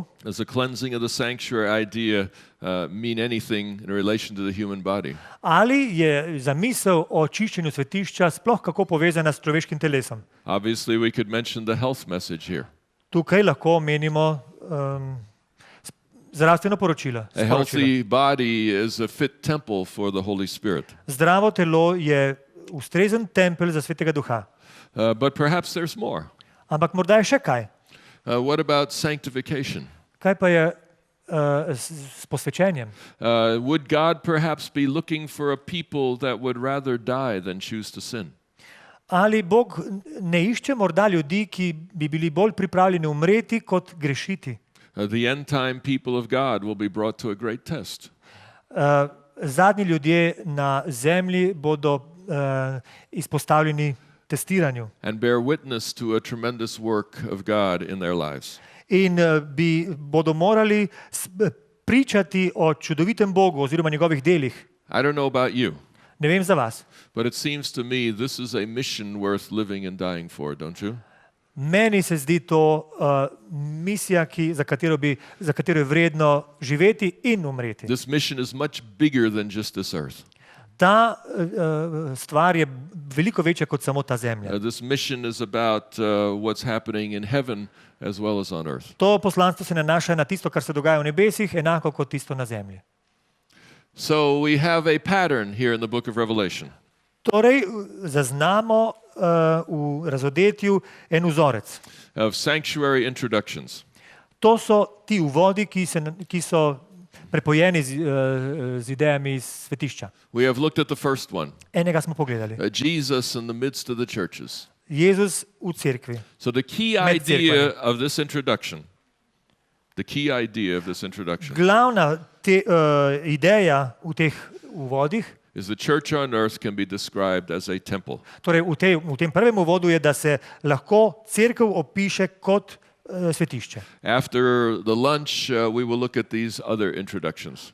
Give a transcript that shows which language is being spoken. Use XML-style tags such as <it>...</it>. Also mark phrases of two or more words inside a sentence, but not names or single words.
<en>Does the cleansing of the sanctuary idea mean anything in relation to the human body?</en> <sl>Ali je zamisel o čiščenju svetišča sploh kako povezana s človeškim telesom?</sl> <en>Obviously, we could mention the health message here.</en> <sl>Tukaj lahko omenimo zdravstveno poročilo.</sl> <en>A healthy body is a fit temple for the Holy Spirit.</en> <sl>Zdravo telo je ustrezen tempelj za Svetega Duha.</sl> <en>But perhaps there's more.</en> <sl>Ampak morda je še kaj.</sl> <en>What about sanctification?</en> <sl>Kaj pa je s posvečenjem?</sl> <en>Would God perhaps be looking for a people that would rather die than choose to sin?</en> <sl>Ali Bog ne išče morda ljudi, ki bi bili bolj pripravljeni umreti, kot grešiti?</sl> <en>The end time people of God will be brought to a great test.</en> <sl>Zadnji ljudje na zemlji bodo izpostavljeni testiranju.</sl> <en>And bear witness to a tremendous work of God in their lives.</en> <sl>In bodo morali pričati o čudovitem Bogu oziroma njegovih delih.</sl> <en>I don't know about you,</en> <sl>Ne vem za vas.</sl> <en>but it seems to me this is a mission worth living and dying for, don't you?</en> <sl>Meni se zdi to misija, za katero je vredno živeti in umreti.</sl> <en>This mission is much bigger than just this earth.</en> <sl>Ta stvar je veliko večja kot samo ta zemlja.</sl> <en>This mission is about what's happening in heaven as well as on earth.</en> <sl>To poslanstvo se nanaša na tisto, kar se dogaja v nebesih, enako kot tisto na zemlji.</sl> <en>So we have a pattern here in the book of Revelation.</en> <sl>Torej, zaznamo v razodetju en vzorec.</sl> <en>Of sanctuary introductions.</en> <sl>To so ti uvodi, ki so prepojeni z idejami iz svetišča.</sl> <en>We have looked at the first one.</en> <sl>Enega smo pogledali.</sl> <en>Jesus in the midst of the churches.</en> <sl>Jezus v cerkvi.</sl> <en>So the key idea of this introduction,</en> <sl>Glavna ideja v teh uvodih</sl> <en>is the church on earth can be described as a temple.</en> <sl>Torej v tem prvem uvodu je, da se lahko cerkev opiše kot svetišče.</sl> <en>After the lunch we will look at these other introductions.</en>